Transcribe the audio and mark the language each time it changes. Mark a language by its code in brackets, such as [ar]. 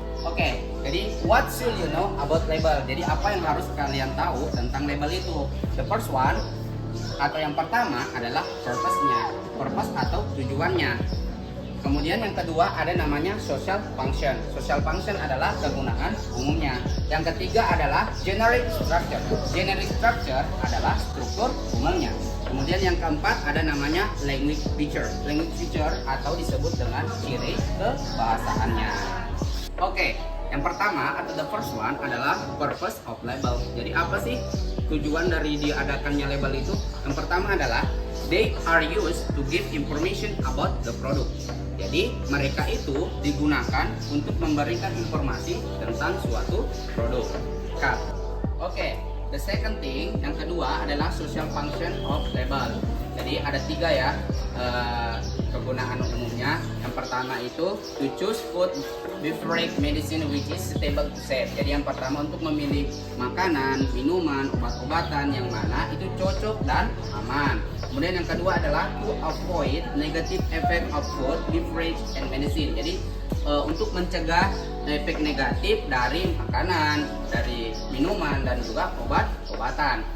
[en] Oke, jadi what should you know about label? [id] Jadi apa yang harus kalian tahu tentang label itu? [en] The first one [id] atau yang pertama adalah purpose atau tujuannya. Kemudian yang kedua ada namanya social function. Social function adalah kegunaan umumnya. Yang ketiga adalah generic structure. Generic structure adalah struktur umumnya. Kemudian yang keempat ada namanya language feature. Language feature atau disebut dengan ciri kebahasaannya. Oke, yang pertama atau [en] the first one [id] adalah purpose of label. Jadi apa sih tujuan dari diadakannya label itu? Yang pertama adalah [en] they are used to give information about the product. [id] Jadi mereka itu digunakan untuk memberikan informasi tentang suatu produk. [en] Oke, the second thing, [id] yang kedua adalah [en] social function of label. [id] Jadi ada tiga ya kegunaan umumnya. Yang pertama itu [en] to choose food, beverage, medicine which is suitable to save. [id] Jadi yang pertama untuk memilih makanan, minuman, obat-obatan yang mana itu cocok dan aman. Kemudian yang kedua adalah [en] to avoid negative effect of food, beverage, and medicine. [id] Jadi untuk mencegah efek negatif dari makanan, dari minuman, dan juga obat-obatan.